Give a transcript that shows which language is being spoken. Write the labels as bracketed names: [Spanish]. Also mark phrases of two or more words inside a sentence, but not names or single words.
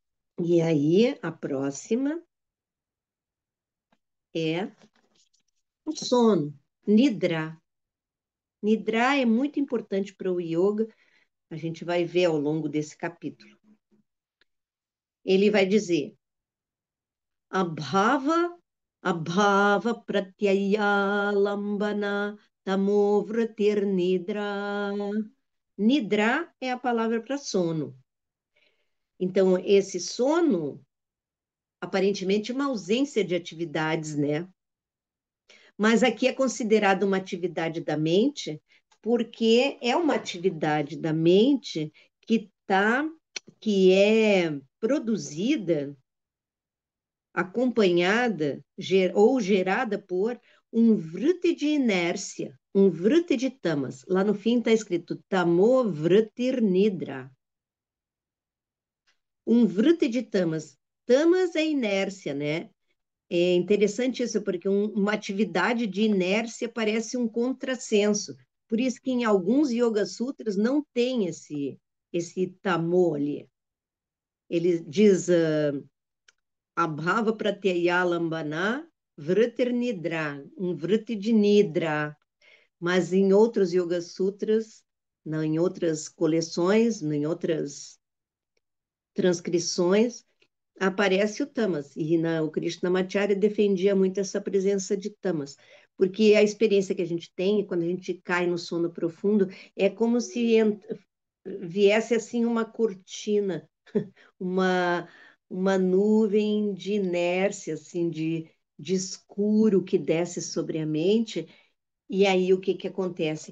[Portuguese] E aí, a próxima é o sono, Nidra. Nidra é muito importante para o yoga, a gente vai ver ao longo desse capítulo. Ele vai dizer: [Sanskrit] अभाव, अभाव प्रत्यय लम्बन तमोवृत्तिर् निद्रा. [Portuguese] Nidra é a palavra para sono. Então, esse sono, aparentemente, é uma ausência de atividades, né? Mas aqui é considerado uma atividade da mente, porque é uma atividade da mente que é produzida, acompanhada ou gerada por um vrute de inércia, um vrute de tamas. Lá no fim está escrito [Sanskrit] तमो वृत्तिर् निद्रा. [Portuguese] Um vrute de tamas. Tamas é inércia, né? É interessante isso, porque uma atividade de inércia parece um contrassenso. Por isso que em alguns Yoga Sutras não tem esse tamo ali. Ele diz [Sanskrit] अभाव प्रत्यय लम्बन वृत्तिर् निद्रा, [Portuguese] um vriti de nidra. Mas em outros Yoga Sutras, não, em outras coleções, em outras transcrições, aparece o tamas. E o Krishnamacharya defendia muito essa presença de tamas, porque a experiência que a gente tem, quando a gente cai no sono profundo, é como se viesse assim uma cortina, uma, uma nuvem de inércia, assim, de escuro que desce sobre a mente, e aí o que que acontece?